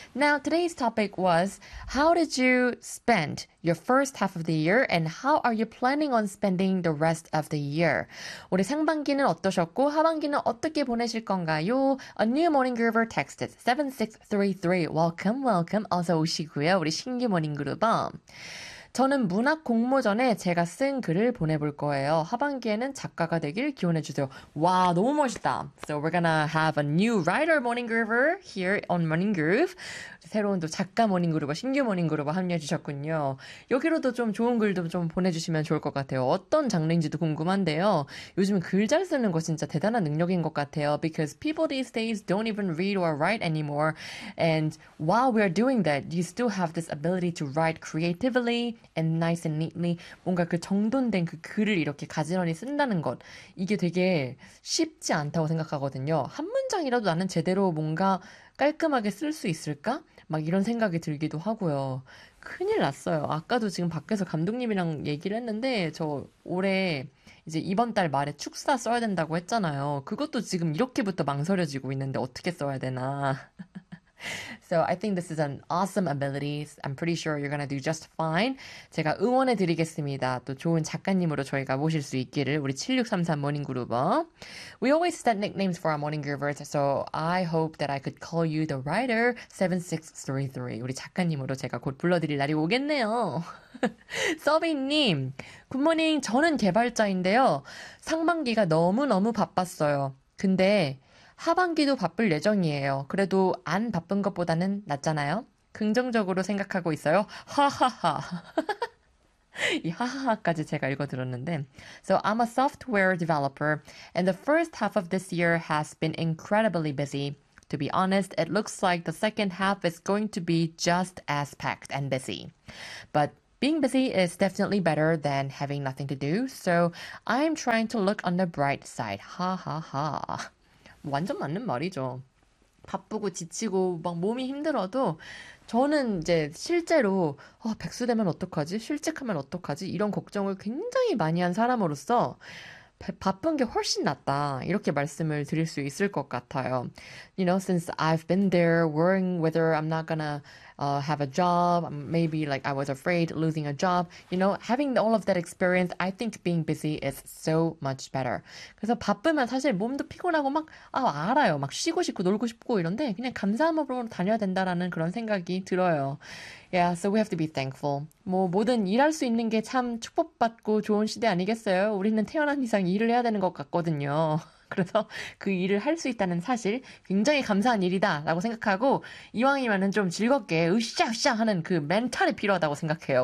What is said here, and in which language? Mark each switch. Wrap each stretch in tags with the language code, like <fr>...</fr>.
<en>Now, today's topic was, how did you spend your first half of the year and how are you planning on spending the rest of the year?</en> <ko>우리 상반기는 어떠셨고, 하반기는 어떻게 보내실 건가요?</ko> <en>A new morning groover texted 7633. Welcome, welcome.</en> <ko>어서 오시고요. 우리 신규 모닝 그룹어. 저는 문학 공모 전에 제가 쓴 글을 보내볼 거예요. 하반기에는 작가가 되길 기원해 주세요. 와, 너무 멋있다.</ko> <en>So we're gonna have a new writer morning groover here on Morning Groove.</en> <ko>새로운 또 작가 모닝 그룹과 신규 모닝 그룹과 합류해 주셨군요. 여기로도 좀 좋은 글도 좀 보내주시면 좋을 것 같아요. 어떤 장르인지도 궁금한데요. 요즘 글잘 쓰는 거 진짜 대단한 능력인 것 같아요.</ko> <en>Because people these days don't even read or write anymore. And while we are doing that, you still have this ability to write creatively and nice and neatly.</en> <ko>뭔가 그 정돈된 그 글을 이렇게 가지런히 쓴다는 것. 이게 되게 쉽지 않다고 생각하거든요. 한 문장이라도 나는 제대로 뭔가 깔끔하게 쓸수 있을까? 막 이런 생각이 들기도 하고요. 큰일 났어요. 아까도 지금 밖에서 감독님이랑 얘기를 했는데, 저 올해 이제 이번 달 말에 축사 써야 된다고 했잖아요. 그것도 지금 이렇게부터 망설여지고 있는데 어떻게 써야 되나.</ko> <en>So I think this is an awesome ability. I'm pretty sure you're gonna do just fine.</en> <ko>제가 응원해 드리겠습니다. 또 좋은 작가님으로 저희가 모실 수 있기를 우리 7633 모닝 그룹어.</ko> <en>We always set nicknames for our morning groovers, so I hope that I could call you the writer 7633.</en> <ko>우리 작가님으로 제가 곧 불러드릴 날이 오겠네요. 서비님, 굿모닝. 저는 개발자인데요. 상반기가 너무너무 바빴어요. 근데 하반기도 바쁠 예정이에요. 그래도 안 바쁜 것보다는 낫잖아요. 긍정적으로 생각하고 있어요. 하하하. 이 하하하까지 제가 읽어드렸는데.</ko> <en>So I'm a software developer, and the first half of this year has been incredibly busy. To be honest, it looks like the second half is going to be just as packed and busy. But being busy is definitely better than having nothing to do. So I'm trying to look on the bright side.</en> <ko>하하하. 완전 맞는 말이죠. 바쁘고 지치고 막 몸이 힘들어도 저는 이제 실제로 백수 되면 어떡하지? 실직하면 어떡하지? 이런 걱정을 굉장히 많이 한 사람으로서 바쁜 게 훨씬 낫다. 이렇게 말씀을 드릴 수 있을 것 같아요.</ko> <en>You know, since I've been there worrying whether I'm not gonna have a job, maybe like I was afraid losing a job, you know, having all of that experience, I think being busy is so much better.</en> <ko>그래서 바쁘면 사실 몸도 피곤하고 막, 알아요. 막 쉬고 싶고 놀고 싶고 이런데 그냥 감사함으로 다녀야 된다라는 그런 생각이 들어요.</ko> <en>Yeah, so we have to be thankful.</en> <ko>뭐 뭐든 일할 수 있는 게참 축복받고 좋은 시대 아니겠어요? 우리는 태어난 이상 일을 해야 되는 것 같거든요. 그래서 그 일을 할수 있다는 사실 굉장히 감사한 일이다라고 생각하고 이왕이면은 좀 즐겁게 으쌰으쌰 하는 그 멘탈이 필요하다고 생각해요.</ko>